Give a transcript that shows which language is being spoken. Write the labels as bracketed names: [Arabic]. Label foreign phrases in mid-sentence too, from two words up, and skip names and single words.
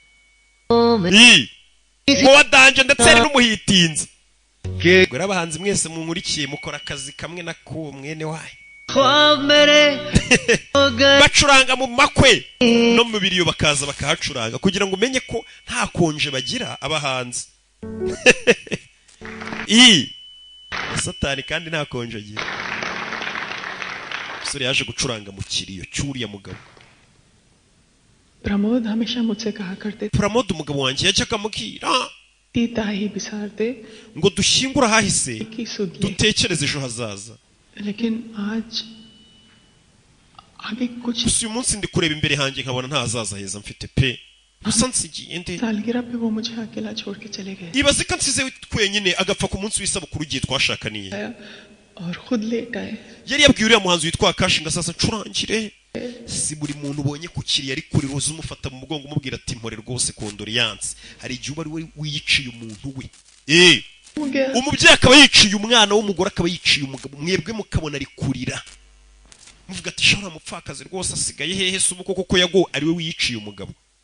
[Kinyarwanda] ngo wadanje ndetse ari n'umuhitinzi ngo abahanzi mwese munkurikiye mukora akazi kamwe na ko mwene wayo bacuranga mu makwe no mu biriyo bakaza bakahacuranga kugira ngo umenye ko nta konje bagira abahanzi Satani kandi nta konje agira sore yaje gucuranga mu kiriyo cyuriya mugabo [Hindi] प्रमोद हमेशा मुझसे कहा करते [Kinyarwanda] Pramod umugabo wanjye yajyaga amubwira [Hindi] तीता ही बिसार दे [Kinyarwanda] ngo dushyingura hahise dutekereze ejo hazaza [Hindi] लेकिन आज आगे कुछ [Kinyarwanda] uyu munsi ndi kureba imbere hanjye nkabona nta hazaza heza mfite pe gusa nsigiye nde [Hindi] सालगिरह पे वो मुझे अकेला छोड़ के चले गए [Kinyarwanda] ibaze ko nsize twenyine agapfa ku munsi w'isabukuru igihe twashakaniye [Hindi] और खुद लेट आए [Kinyarwanda] yari yabwiye uriya muhanzi witwa Kashinga sasa ncurangire si buri muntu ubonye ku kiriya ari kuri roza umufata mu mugongo umubwira ati mpore rwose condoleance hari igihe uba ari we wiyiciye umuntu we umubyeyi akaba yiciye umwana w'umugore akaba yiciye umugabo mwebwe mukabona ari kurira muvuga ati shora mupfakazi rwose asigaye hehe se ubu koko yago ari we wiyiciye umugabo